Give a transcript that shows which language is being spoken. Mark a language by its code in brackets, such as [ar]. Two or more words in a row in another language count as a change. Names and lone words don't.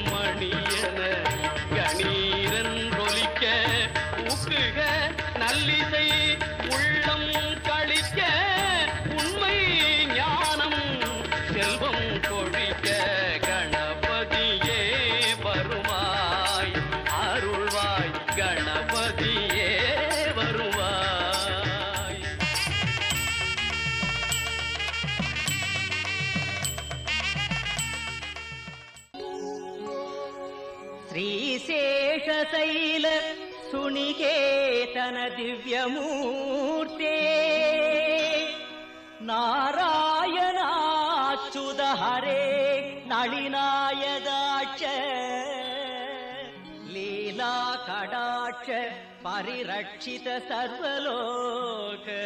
[ta] மணியன கணீரன் ஒலிக்க ஊக்குக நல்லிசை உள்ளம் கழிக்க உண்மை ஞானம் செல்வம் கொழிக்க கணபதியே வருவாய் அருள்வாய் கணபதியே வருவாய். [sa] श्रीशेषशैल सुनिकेतन दिव्यमूर्ते नारायणाच्युत हरे नलिनायदाक्ष लीला कडाक्ष परिरक्षित सर्वलोक